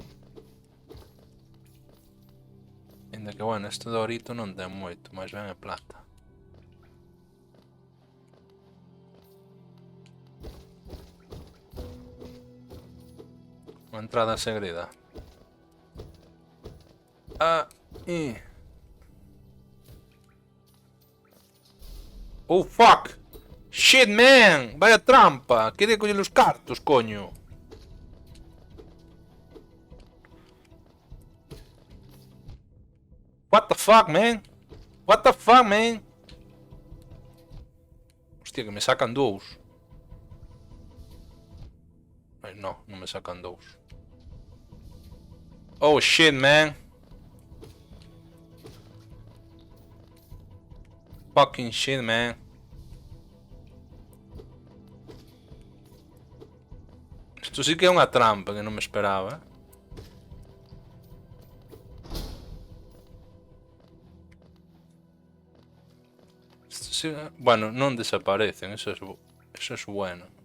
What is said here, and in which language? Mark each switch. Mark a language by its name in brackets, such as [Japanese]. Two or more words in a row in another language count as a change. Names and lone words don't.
[Galician] Ainda que, bueno, este Dorito non ten moito, máis ben é plata. Unha entrada segreda. [English] Oh, fuck! Shit, man! [Spanish] Vaya trampa! [Galician] Quería coller os cartos, coño. [English] What the fuck, man? What the fuck, man? [Galician] Hostia, que me sacan dous. Ai, no, non me sacan dous. [English] Oh, shit, man. Fucking shit, man. [Galician] Isto sí que é unha trampa que non me esperaba. Isto sí... Bueno, non desaparecen, [Spanish] eso es bueno.